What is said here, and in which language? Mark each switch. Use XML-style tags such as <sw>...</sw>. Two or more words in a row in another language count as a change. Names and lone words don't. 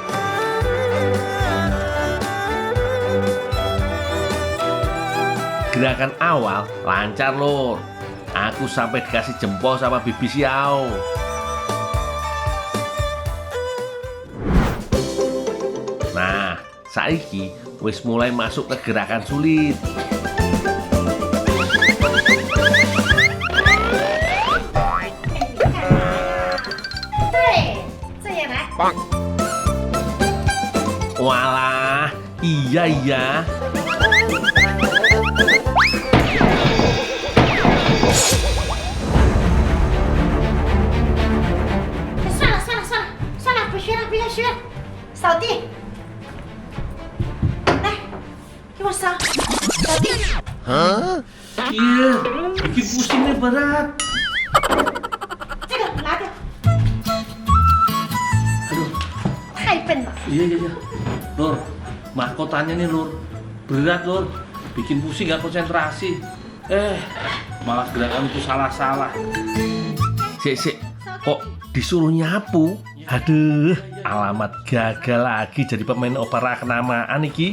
<id>Gerakan awal lancar, Lur. Aku sampai dikasih jempol sama Bibi Siau. Nah,</id> <jv>saiki wis</jv> <id>mulai masuk ke gerakan sulit. Walah, iya.</id> <zh>扫地，来，给我扫，扫地。</zh> <id>Iya, bikin pusingnya berat.</id> <zh>这个拿掉，</zh> <id>Aduh,</id> <zh>太笨了。</zh> <id>iya. Lur, mahkotanya nih, Lur. Berat, Lur. Bikin pusing, gak konsentrasi. Malah gerakan itu salah-salah. Sik, kok disuruh nyapu? Aduh, alamat gagal lagi jadi pemain opera kenamaan iki.</id>